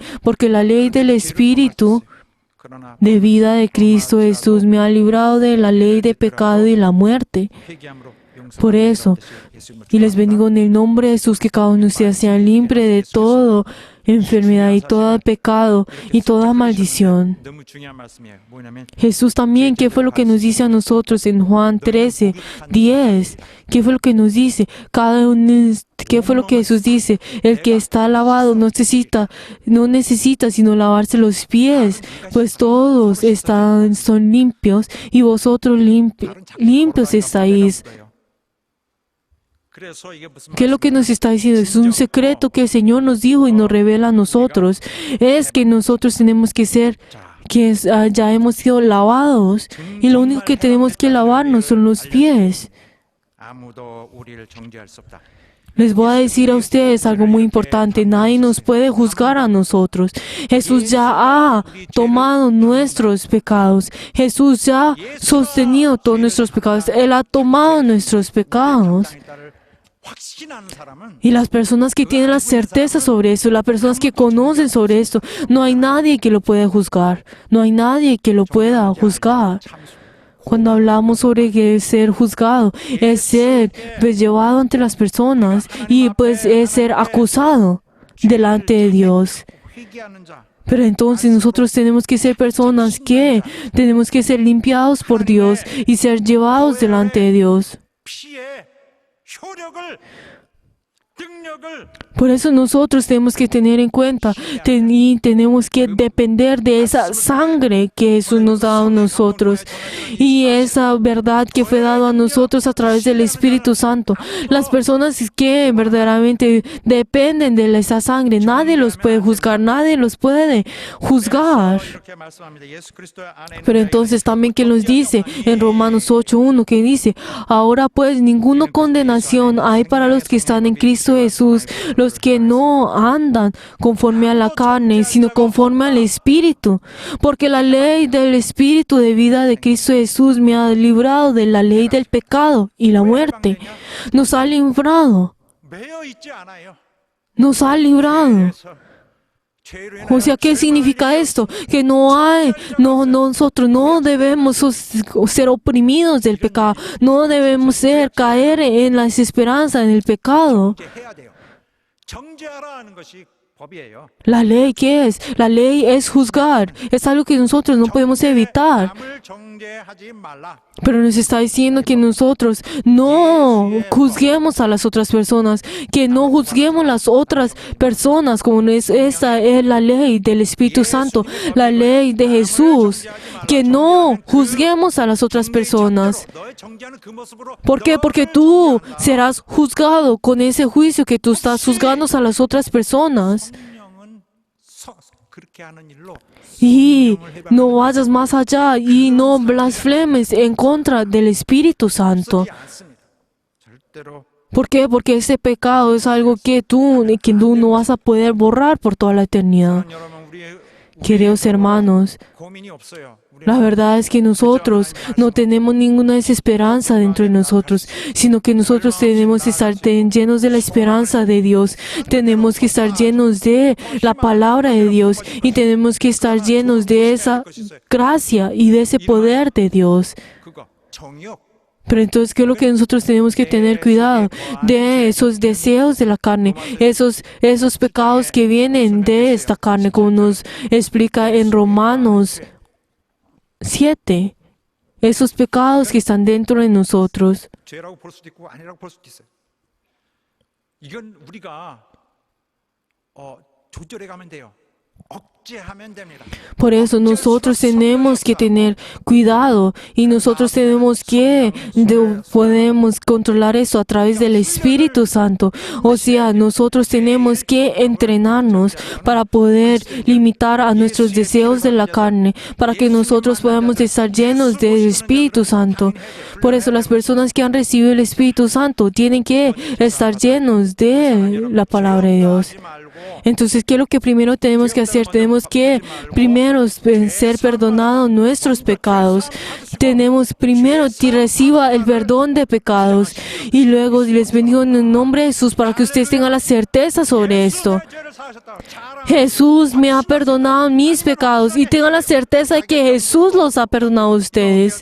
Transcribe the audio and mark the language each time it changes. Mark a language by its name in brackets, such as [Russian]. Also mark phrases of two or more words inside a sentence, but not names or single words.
[Spanish] Porque la ley del Espíritu de vida de Cristo Jesús me ha librado de la ley de pecado y la muerte. Por eso, y les bendigo en el nombre de Jesús, que cada uno de ustedes sea libre de toda enfermedad y todo pecado y toda maldición. [Korean] 너무 중요한 말씀이에요. 뭐냐면 [Spanish] Jesús también, ¿qué fue lo que nos dice a nosotros en Juan 13, 10? ¿Qué fue lo que nos dice? ¿Qué fue lo que Jesús dice? El que está lavado no necesita sino lavarse los pies, pues todos son limpios y vosotros limpios estáis. [Korean] 그래서 이게 무슨 [Spanish] ¿Qué es lo que nos está diciendo? Es un secreto que el Señor nos dijo y nos revela a nosotros. Es que nosotros tenemos que ser, ya hemos sido lavados y lo único que tenemos que lavarnos son los pies. [Korean] 아무도 우리를 정죄할 수 없다. [Spanish] Les voy a decir a ustedes algo muy importante. Nadie nos puede juzgar a nosotros. Jesús ya ha tomado nuestros pecados. Jesús ya ha sostenido todos nuestros pecados. Él ha tomado nuestros pecados. [Korean] 확신하는 사람은 [Spanish] Y las personas que tienen la certeza sobre eso, las personas que conocen sobre esto, no hay nadie que lo pueda juzgar. No hay nadie que lo pueda juzgar. Cuando hablamos sobre que ser juzgado, es ser llevado ante las personas y pues es ser acusado delante de Dios. [Korean] 회개하는 자 [Spanish] Pero entonces nosotros tenemos que ser personas que tenemos que ser limpiados por Dios y ser llevados delante de Dios. [Korean] 피의 효력을 능력을 [Spanish] Por eso nosotros tenemos que tener en cuenta y tenemos que depender de esa sangre que Jesús nos da a nosotros y esa verdad que fue dada a nosotros a través del Espíritu Santo. Las personas que verdaderamente dependen de esa sangre, nadie los puede juzgar, nadie los puede juzgar. [Korean] 이렇게 말씀합니다. 예수 그리스도 안에 있는 [Spanish] Pero entonces también que nos dice en Romanos 8:1 que dice, ahora pues ninguna condenación hay para los que están en Cristo Jesús, los que no andan conforme a la carne, sino conforme al Espíritu. Porque la ley del Espíritu de vida de Cristo Jesús me ha librado de la ley del pecado y la muerte. Nos ha librado, [Korean] 매여 있지 않아요. [Spanish] nos ha librado. [Korean] 그래서 죄로 인하여 [Spanish] O sea, ¿qué significa esto? Que nosotros no debemos ser oprimidos del pecado, no debemos caer en la desesperanza, en el pecado. [Korean] 정죄해야 돼요. 정죄하라 하는 것이 법이에요. [Spanish] ¿La ley qué es? La ley es juzgar, es algo que nosotros no podemos evitar. [Korean] 남을 정죄하지 말라. [Spanish] Pero nos está diciendo que nosotros no juzguemos a las otras personas, que no juzguemos las otras personas, como esta es la ley del Espíritu Santo, la ley de Jesús, que no juzguemos a las otras personas. [Korean] 너의 정죄하는 그 모습으로 [Spanish] ¿Por qué? Porque tú serás juzgado con ese juicio que tú estás juzgando a las otras personas. [Korean] 성령은 그렇게 하는 일로 [Spanish] Y no vayas más allá y no blasfemes en contra del Espíritu Santo. [Korean] 쓰지 않습니다. 절대로 [Spanish] ¿Por qué? Porque ese pecado es algo que tú no vas a poder borrar por toda la eternidad. [Korean] 여러분 우리의 [Spanish] Queridos hermanos, [Korean] 고민이 없어요. [Spanish] la verdad es que nosotros no tenemos ninguna desesperanza dentro de nosotros, sino que nosotros tenemos que estar llenos de la esperanza de Dios. Tenemos que estar llenos de la palabra de Dios y tenemos que estar llenos de esa gracia y de ese poder de Dios. [Korean] 그거 정욕 [Spanish] Pero entonces, ¿qué es lo que nosotros tenemos que tener cuidado? De esos deseos de la carne, esos pecados que vienen de esta carne, como nos explica en Romanos 7. Esos pecados que están dentro de nosotros. [Korean] 죄라고 볼 수도 있고 아니라고 볼 수도 있어요. 이건 우리가 조절해 가면 돼요. 억제하면 됩니다. [Spanish] Por eso nosotros tenemos que tener cuidado y nosotros tenemos que podemos controlar eso a través del Espíritu Santo. O sea, nosotros tenemos que entrenarnos para poder limitar a nuestros deseos de la carne, para que nosotros podamos estar llenos del Espíritu Santo. Por eso las personas que han recibido el Espíritu Santo tienen que estar llenos de la palabra de Dios. [Korean] 하지 말고 [Spanish] Entonces, ¿qué es lo que primero tenemos que hacer? Tenemos que primero ser perdonados nuestros pecados. Tenemos primero que reciba el perdón de pecados. Y luego les bendigo en el nombre de Jesús para que ustedes tengan la certeza sobre esto. Jesús me ha perdonado mis pecados y tengan la certeza de que Jesús los ha perdonado a ustedes.